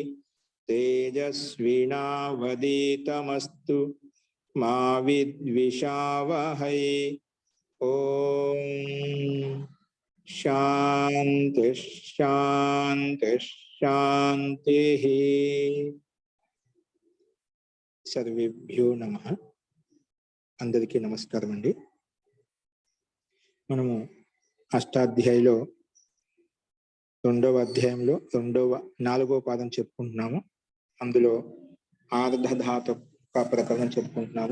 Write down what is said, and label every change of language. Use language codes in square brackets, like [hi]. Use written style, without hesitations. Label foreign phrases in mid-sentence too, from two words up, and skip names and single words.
[sa] तेजस्विनावधीतमस्तु मा विद्विषावहै। ओम शांति शांति शांति। सर्वेभ्यो नमः। [te] అందరికీ నమస్కారం అండి। మనము అష్టాధ్యాయిలో రెండవ అధ్యాయంలో నాలుగవ పాదం చెప్పుకుంటున్నాము। అందులో ఆర్ధధాతు ప్రకరణం చెప్పుకుంటున్నాము।